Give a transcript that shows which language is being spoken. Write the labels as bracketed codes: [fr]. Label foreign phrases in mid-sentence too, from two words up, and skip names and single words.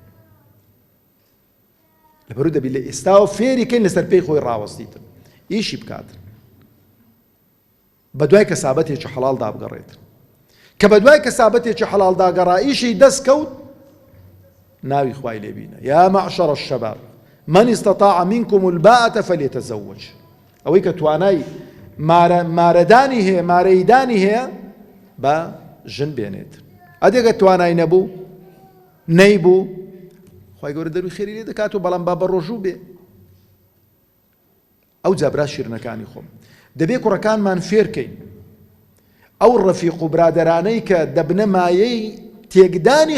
[ckb] لەبەرو دەبی لە ئێستاوە فێریکەین لەسەر پێی خۆی ڕاوەستیتن ئیشی بکاتن بە دوای کەسابەتێکی حەڵاڵ دابگەڕێتن کە بە دوای کەسابەتێکی حەڵاڵ داگەڕا ئیشی دەست کەوت ناوی خوای لێبینە [ar] یا معشر الشباب من استطاع منكم الباءة فليتزوج [ckb] ئەوەی کە توانای مارەدانی هەیە مارەیدانی هەیە بە ژن بێنێت ئەدێگە توانای نەبوو نەیبوو خوای گەورە دەروی خێری لێ دەکات و بەڵام با بە ڕۆژوو بێ. ئەو جابرا شیرنەکانی خۆم دەبێ کوڕەکانمان فێرکەین ئەو ڕەفیق و برادەرانەی کە دەبنە مایەی تێکدانی